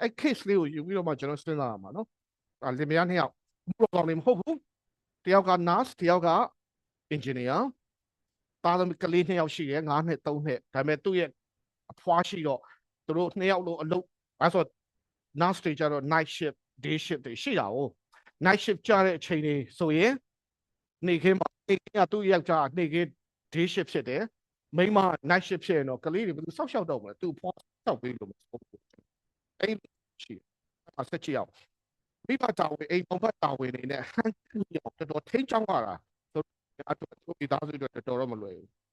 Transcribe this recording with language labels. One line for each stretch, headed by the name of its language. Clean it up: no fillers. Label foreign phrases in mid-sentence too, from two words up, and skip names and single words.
Burmese: အဲ့ case လေးကိုယူပြီးတော့မှကျွန်တော်စဉ်းစားရမှာနော်လင်မယား2 ယောက်ဘူးတော့လည်းမဟုတ်ဘူး1 ယောက်က nurse 1 ယောက်က engineer သားသမီးကလေး2 ယောက်ရှိတယ်9 နှစ်3 နှစ်ဒါပေမဲ့သူ့ရဲ့အဖွားရှိတော့သူတို့2 ယောက်လုံးအလုပ်အဲဆို nurse တွေကျတော့
English: night shift day shift
Burmese: တွေရှိတာ哦
English: night shift
Burmese: ကြတဲ့အချိန်တွေဆိုရင်နေခင်းမှာနေခင်းကသူ့ယောက်ျားနေခင်း
English: day shift
Burmese: ဖြစ်တယ်မိန်းမ
English: night shift
Burmese: ဖြစ်ရင်တော့ကလေးတွေဘယ်သူစောက်ရှောက်တော့မလဲသူ့ဖွားစောက်ပေးလို့မဟုတ်ဘူးအဲ့ရှိအဆက်ချအောင်မိဘတာဝန်အိမ်ပေါ်ဖက်တာဝန်နေနဲ့ဟန်တော်တော်ထိန်းချောင်းရတာဆိုတော့သူဒီသားစုတွေတော်တော်မလွယ်ဘူး